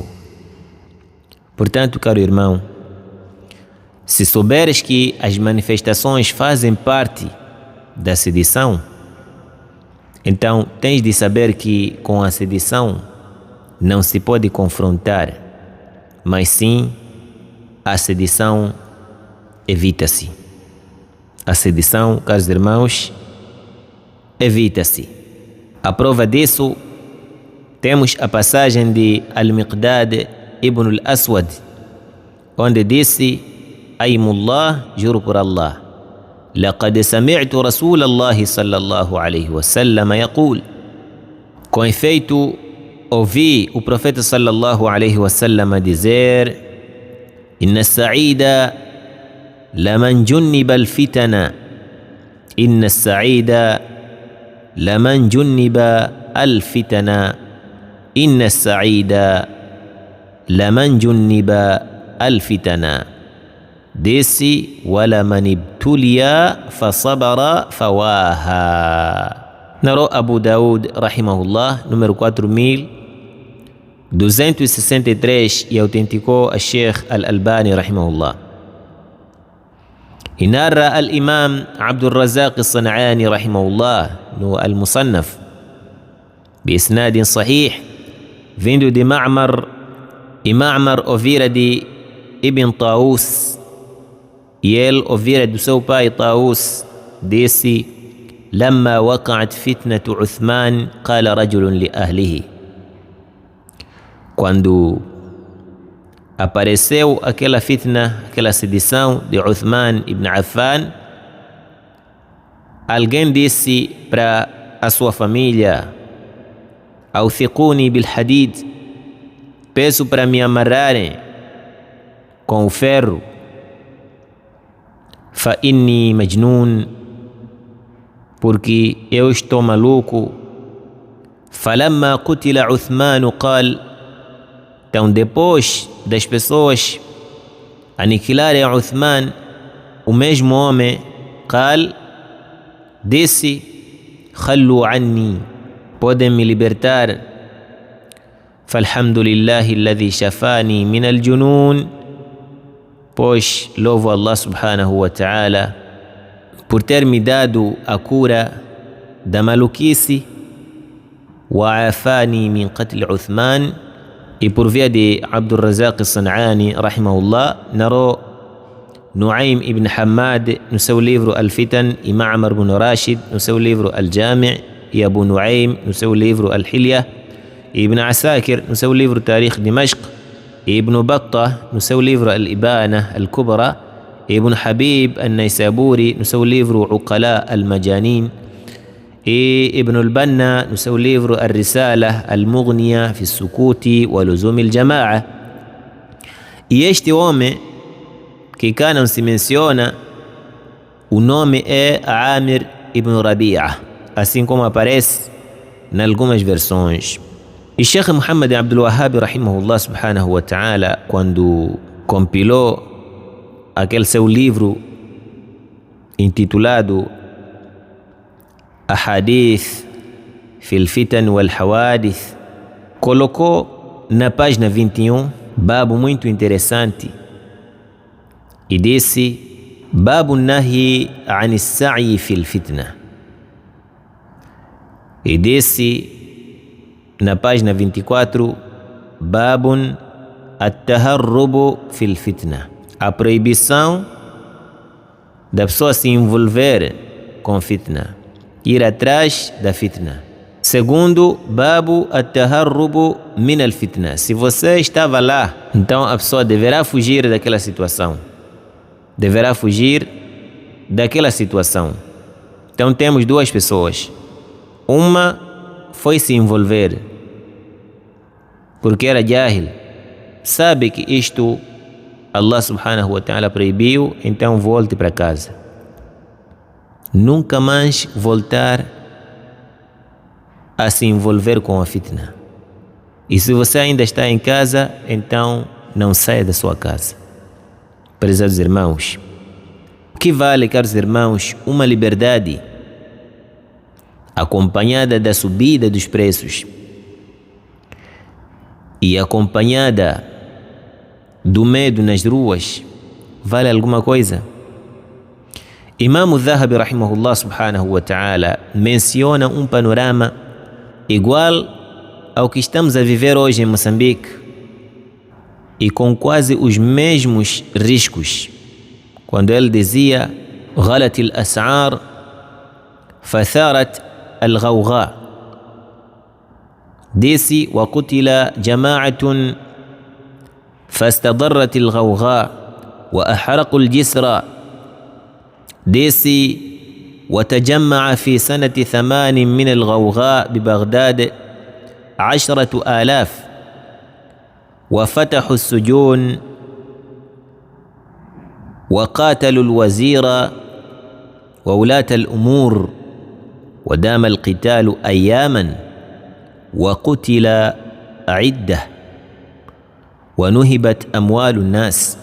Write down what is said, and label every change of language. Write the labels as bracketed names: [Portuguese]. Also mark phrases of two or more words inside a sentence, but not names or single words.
[Portuguese] Portanto, caro irmão, se souberes que as manifestações fazem parte da sedição, então tens de saber que com a sedição não se pode confrontar, mas sim a sedição evita-se. A sedição, caros irmãos, evita-se. A prova disso, temos a passagem de Al-Miqdad ibn al-Aswad, onde disse: [Arabic] Aymullah, [Portuguese] juro por Allah, [Arabic] لقد سمعت رسول الله صلى الله عليه وسلم يقول. [Portuguese] Com efeito, ouvi o profeta [Arabic] صلى الله عليه وسلم [Portuguese] dizer: [Arabic] إن السعيد لمن جنب الفتن. إن السعيد لمن جنب الفتن. إن السعيد لمن جنب الفتن. Disse: ولمن ابتلي فصبر فواها. [Portuguese] Narrou Abu Daud rahimahullah, número 4263, e autenticou a Sheikh Al-Albani rahimahullah. E narra al-Imam Abdul Razak al-San'ani rahimahullah no Al-Musannaf [Arabic] بإسناد صحيح, [Portuguese] vindo de Ma'mar, e Ma'mar ouvira de Ibn Taus, e ele ouvira do seu pai Taus, disse: [Arabic] لما وقعت فتنة عثمان قال رجل لأهله. [Portuguese] Quando apareceu aquela fitna, aquela sedição de Uthman ibn Affan, alguém disse para a sua família: [Arabic] أوثقوني بالحديد, [Portuguese] peço para me amarrarem com o ferro. [Arabic] فإني مجنون, [Portuguese] porque eu estou maluco. [Arabic] فلما قتل عثمان قال, [Portuguese] então depois das pessoas aniquilarem Uthman, o mesmo homem, [Arabic] قال, disse: خلوا عني, [Portuguese] podem me libertar. [Arabic] فالحمد لله الذي شفاني من الجنون, [Portuguese] pois louvo Allah [Arabic] سبحانه وتعالى [Portuguese] por ter me dado a cura da maluquice. [Arabic] وعافاني من قتل عثمان, [Portuguese] e por via de Abdul Razak al-San'ani rahimahullah, narrou Nuaym ibn Hammad no seu livro Al-Fitan, e Ma'mar ibn Rashid no seu livro Al-Jami', e Abu Nuaym no seu livro Al-Hilya, e Ibn Asakir no seu livro Tarikh Dimashq, e Ibn Battah no seu livro Al-Ibana Al-Kubra, e Ibn Habib Al-Naysaburi no seu livro Uqala Al-Majanin, e Ibn Al-Banna no seu livro Al-Risala Al-Mughniya fi Sukuti wa Luzum Al-Jama'a, E este homem, que cá não se menciona, o nome é Amir ibn Rabi'a, assim como aparece em algumas versões. E Sheikh Muhammad Abdul Wahhab, [Arabic] رحمه الله سبحانه وتعالى, [Portuguese] quando compilou aquele seu livro intitulado Ahadith fil Fitan wal Hawadith, colocou na página 21 babo muito interessante e disse: [Arabic] باب النهي عن السعي في الفتنة. [Portuguese] E disse na página 24: [Arabic] باب التهرب في الفتنة. [Portuguese] A proibição da pessoa se envolver com fitna, ir atrás da fitna. Segundo, [Arabic] باب التهرب من الفتنة. [Portuguese] Se você estava lá, então a pessoa deverá fugir daquela situação. Deverá fugir daquela situação. Então temos duas pessoas. Uma foi se envolver porque era jahil, sabe que isto Allah [Arabic] سبحانه وتعالى [Portuguese] proibiu, então volte para casa. Nunca mais voltar a se envolver com a fitna. E se você ainda está em casa, então não saia da sua casa. Prezados irmãos, o que vale, caros irmãos, uma liberdade acompanhada da subida dos preços e acompanhada do medo nas ruas? Vale alguma coisa? Imam al-Dhahabi, [Arabic] رحمه الله سبحانه وتعالى, [Portuguese] menciona um panorama igual ao que estamos a viver hoje em Moçambique e com quase os mesmos riscos, quando ele dizia: [Arabic] غلت الأسعار فثارت الغوغاء. disse: وقتل جماعة فاستضرت الغوغاء وأحرقوا الجسر. disse: وتجمع في سنة 8 من الغوغاء ببغداد 10,000 وفتحوا السجون وقاتلوا الوزير وولاة الأمور ودام القتال أياما وقتل عدة ونهبت أموال الناس.